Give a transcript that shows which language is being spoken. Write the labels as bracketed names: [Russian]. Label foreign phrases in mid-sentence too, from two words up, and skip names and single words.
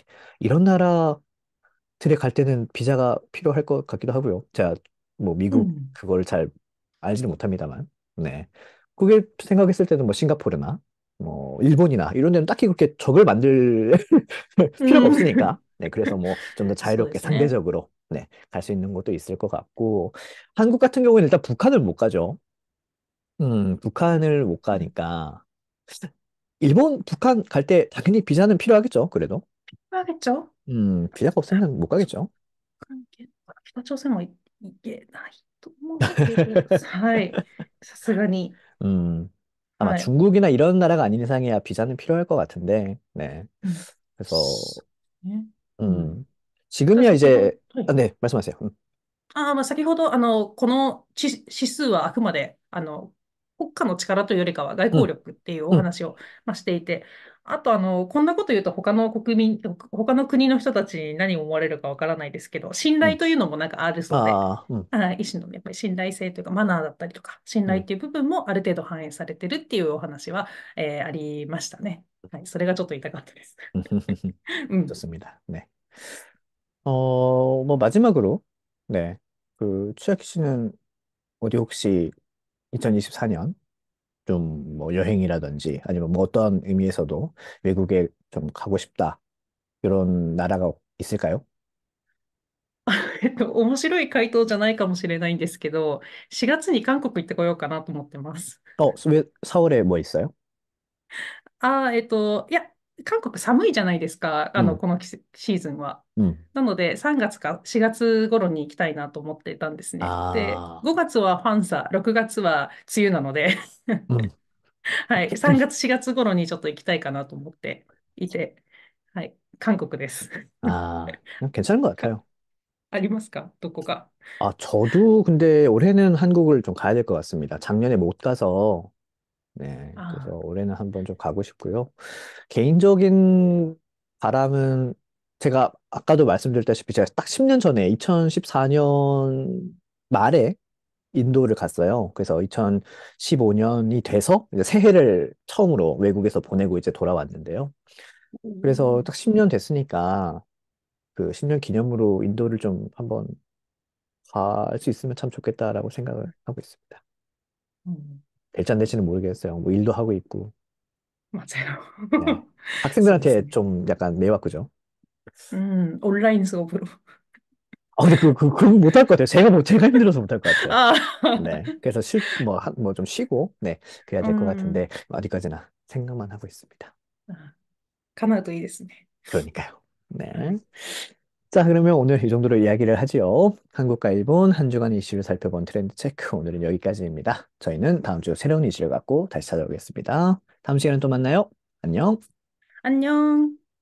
[Korean] 이런 나라 들에 갈 때는 비자가 필요할 것 같기도 하고요. 제가 뭐 미국 [Japanese] うん。 [Korean] 그걸 잘 알지는 못합니다만, 네. 그게 생각했을 때는 뭐 싱가포르나 뭐 일본이나 이런 데는 딱히 그렇게 적을 만들 [Japanese] う [Korean] 필요가 [Japanese] ん。 [Korean] 없으니까, 네. 그래서 뭐 좀 더 [Japanese] そうで [Korean] 자유롭게 [Japanese] すね。 [Korean] 상대적으로 네, 갈 수 있는 곳도 있을 것 같고, 한국 같은 경우에는 일단 북한을 못 가죠. 북한을 못 [Japanese] うん。 [Korean] 가니까 일본, 북한 갈 때 당연히 비자는 필요하겠죠. 그래도, [Japanese] あげちゃう [Korean] 비자가 없으면 못 가겠죠. [Japanese] 関係北朝鮮もいけないと思うけど、はい。さすがに。 [Korean] 음, 아마 [Japanese] はい。 [Korean] 중국이나 이런 나라가 아닌 이상이야 비자는 필요할 것 같은데, 네. [Japanese] うん。 [Korean] 그래서, [Japanese] そうね。うん。 [Korean] 음, [Japanese] じゃあ [Korean] 지금이야 [Japanese] 先ほど、 [Korean] 이제, [Japanese] はい。 [Korean] 네, 말씀하세요. [Japanese] まあ、先ほど、この指数はあくまで、国家の力というよりかは外交 [Korean] 음, [Japanese] 力っていうお [Korean] 음, [Japanese] 話を、まあ、していて、あと、こんなこと言うと他の国民、他の国の人たちに何を思われるかわからないですけど、信 [Korean] 음, [Japanese] 頼というのもなんかあるそうで、 [Korean] 아, [Japanese] 一種のやっぱり信頼性というかマナーだったりとか、信頼っ [Korean] 음, [Japanese] ていう部分もある程度反映されてるっていうお話は、ありましたね。はい、それがちょっと言いたかったです。うん。 [Korean] 좋습니다. 네. 뭐 마지막으로, 네. 추아키 씨는 어디 혹시 2024년 좀 뭐 여행이라든지 아니면 뭐 어떤 의미에서도 외국에 좀 가고 싶다. 이런 나라가 있을까요? [Japanese] 面白い回答じゃないかもしれないんですけど、4月に韓国行ってこようかなと思ってます。 [Korean] 왜 4월에 뭐 있어요? [Japanese] いや、韓国寒いじゃないですか、 [Korean] 음, [Japanese] このシーズンは。 [Korean] 음. [Japanese] なので、3月か4月頃に行きたいなと思っていたんですね。で、 [Korean] 아, [Japanese] 5月はファンサ、6月は梅雨なので、 [Korean] 음, [Japanese] はい、3月、4月頃にちょっと行きたいかなと思っていて、はい、韓国です。 [Korean] 괜찮은 것 [Japanese] か [Korean] 같아요. [Japanese] ありますかどこか。 [Korean] 저도 근데 올해는 한국을 좀 가야 될 것 같습니다. 작년에 못 가서, 네, 그래서 [Japanese] あ [Korean] 올해는 한번 좀 가고 싶고요. 개인적인 바람은 제가 아까도 말씀드렸다시피 제가 딱 10년 전에 2014년 말에 인도를 갔어요. 그래서 2015년이 돼서 이제 새해를 처음으로 외국에서 보내고 이제 돌아왔는데요. 그래서 오. 딱 10년 됐으니까 그 10년 기념으로 인도를 좀 한번 갈 수 있으면 참 좋겠다라고 생각을 하고 있습니다. 음, 될지 안 될지는 모르겠어요. 뭐 일도 하고 있고. 맞아요. 네. [Japanese] そうです [Korean] 학생들한테 [Japanese] ね。 [Korean] 좀 약간 매워 그죠? 온라인 수업으로. 근데 그거 못할 것 같아요. 제가 힘들어서 못할 것 같아요. 아, 네. 그래서 뭐 좀 쉬고, 네. 그래야 될 것 같은데, [Japanese] うん。 [Korean] 어디까지나 생각만 하고 있습니다. [Japanese] あ、叶うといいですね。 [Korean] 그러니까요. 네. [Japanese] はい。 [Korean] 자, 그러면 오늘 이 정도로 이야기를 하지요. 한국과 일본 한 주간 이슈를 살펴본 트렌드 체크. 오늘은 여기까지입니다. 저희는 다음 주 새로운 이슈를 갖고 다시 찾아오겠습니다. 다음 시간에 또 만나요. 안녕. 안녕.